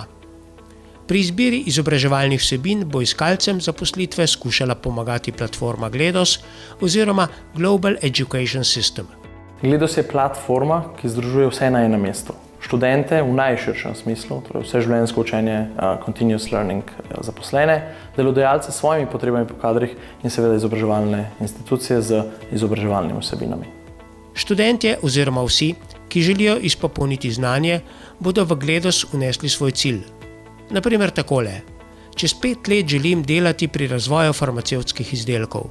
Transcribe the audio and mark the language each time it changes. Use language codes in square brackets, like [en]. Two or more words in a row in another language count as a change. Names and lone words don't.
[sl] Pri izbiri izobraževalnih vsebin bo iskalcem zaposlitve skušala pomagati platforma Gledos oziroma Global Education System. Gledos je platforma, ki združuje vse na enem mestu. Študente v najširšem smislu, torej vseživljenjsko učenje, [en] continuous learning [sl] zaposlene, delodajalce s svojimi potrebami po kadrih in seveda izobraževalne institucije z izobraževalnimi vsebinami. Študentje oziroma vsi, ki želijo izpopolniti znanje, bodo v Gledos vnesli svoj cilj. Naprimer takole: čez 5 let želim delati pri razvoju farmacevtskih izdelkov.